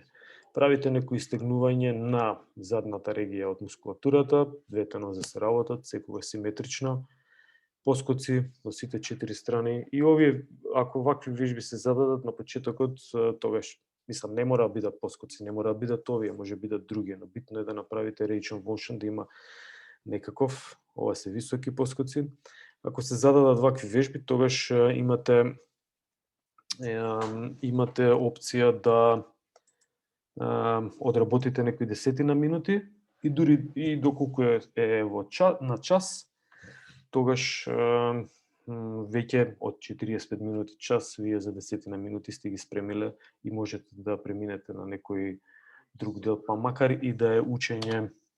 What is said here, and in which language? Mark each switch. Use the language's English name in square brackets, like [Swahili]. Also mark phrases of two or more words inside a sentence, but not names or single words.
[Macedonian] Правите некои истегнување на задната регија од мускулатурата, двете нозе се работат, секогаш симетрично, поскоци во сите 4 страни и овие, ако вакви вежби се зададат на почетокот, тогаш, мислам, не мора да бидат поскоци, не мора да бидат овие, може да бидат други, но битно е да направите [English] range of motion, [Macedonian] да има некаков, ова се високи поскоци. Ако се зададат вакви вежби, тогаш имате имате опција да одработите некои десетина минути и дури и доколку е во на час, тогаш веќе од 45 минути час вие за десетина минути сте ги спремиле и можете да преминете на некој друг дел, па макар и да е учење